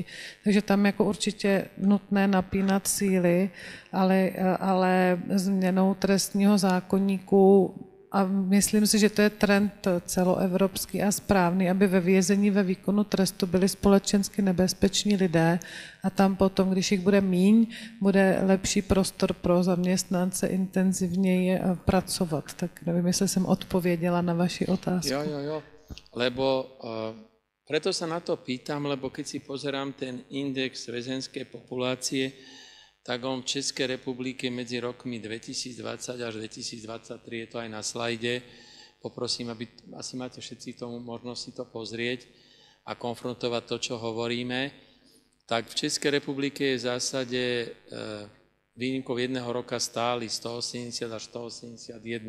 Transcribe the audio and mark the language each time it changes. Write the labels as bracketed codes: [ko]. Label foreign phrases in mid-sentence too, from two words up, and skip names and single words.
[cs] Takže tam jako určitě nutné napínat síly, ale změnou trestního zákoníku a myslím si, že to je trend celoevropský a správný, aby ve vězení ve výkonu trestu byli společensky nebezpeční lidé a tam potom, když jich bude míň, bude lepší prostor pro zaměstnance intenzivněji pracovat. Tak nevím, jestli jsem odpověděla na vaši otázku. Jo. [sk] Lebo preto sa na to pýtam, lebo keď si pozerám ten index väzenskej populácie, tak on v Českej republike medzi rokmi 2020 až 2023, je to aj na slajde, poprosím, aby asi máte všetci tomu možnosť si to pozrieť a konfrontovať to, čo hovoríme, tak v Českej republike je v zásade výnimkou jedného roka stály 180 až 181.